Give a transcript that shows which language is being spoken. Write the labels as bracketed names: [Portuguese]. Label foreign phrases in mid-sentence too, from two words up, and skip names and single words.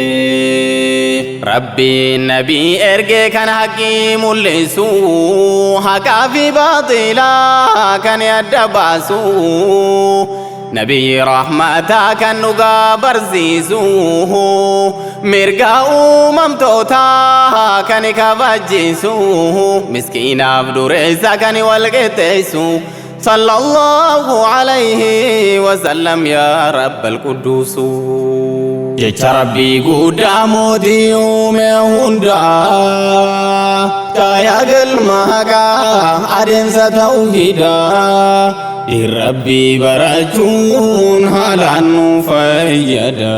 [Oromo] rabbiin nabii ergee kan haqqii mul'isu haqaa fi baaxilaa kan adda baasu nabiyyi rahmataa kan dhugaa barsiisu mirga uumamtootaa kan kabachiisu miskiinaaf dureessa kan walqixxeessu [Arabic] صلى الله عليه وسلم يا رب القدوس. [Oromo] Jecha rabbii guddaa mootii uume hundaa caayaa galma haqaa adeemsa tawhiidaa din rabbii barachuun haalaan nu fayyada.